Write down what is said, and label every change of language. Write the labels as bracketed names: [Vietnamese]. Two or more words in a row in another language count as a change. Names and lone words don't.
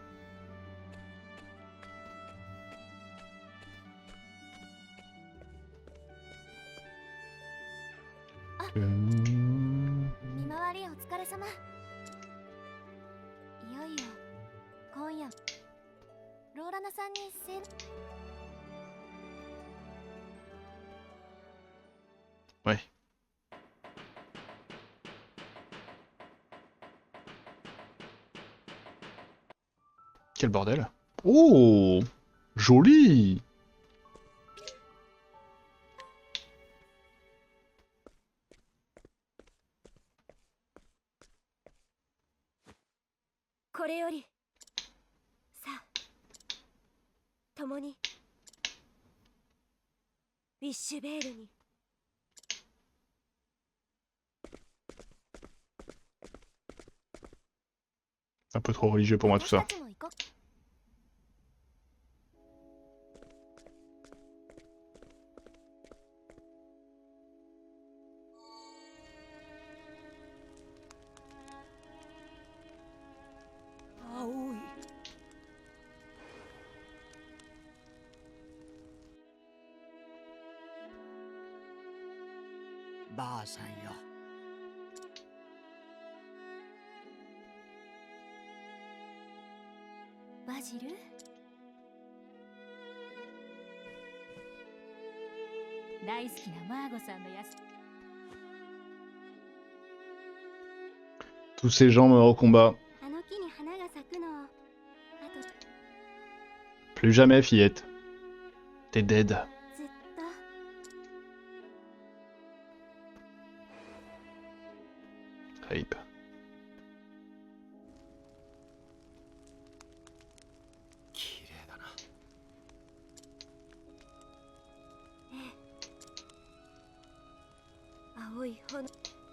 [French] Euh, [Japanese] 見回りお疲れ様。いよいよ今夜ローラナさんに [French] Ouais. Quel bordel. Oh, joli. [Japanese] « これよりさあ共にウィッシュベールに。 [French] Un peu trop religieux pour moi tout ça. [Japanese] 私たちも行こう。青い。ばあさんよ。バジル、大好きなマーゴさんのやつ。 [French] Tous ces gens morts au combat. [Japanese] あの木に花が咲くの。あと [French] Plus jamais, fillette. T'es dead. [Japanese] ずっと。 Rape. 綺麗だな。青い炎。どうか。